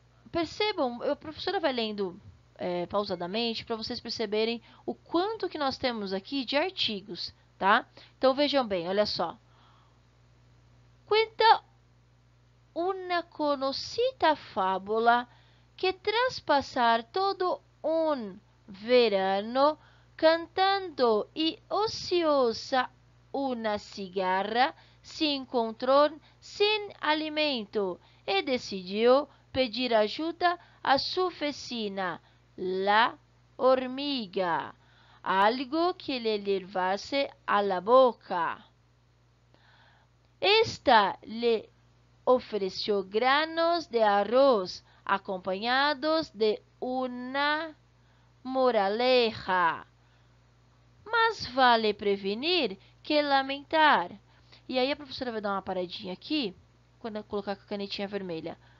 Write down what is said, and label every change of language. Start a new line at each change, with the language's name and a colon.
Portuguese: Percebam, a professora vai lendo pausadamente para vocês perceberem o quanto que nós temos aqui de artigos, tá? Então vejam bem, olha só.
Spanish: Cuenta una conocida fábula que tras passar todo un verano cantando y ociosa una cigarra se encontró sin alimento
Portuguese: e decidiu pedir ajuda
Spanish: a su vecina, la hormiga, algo que le llevase a la boca. Esta le ofreció granos de arroz acompañados de una moraleja. Mas vale prevenir que lamentar.
Portuguese: E aí a professora vai dar uma paradinha aqui, quando eu colocar com a canetinha vermelha.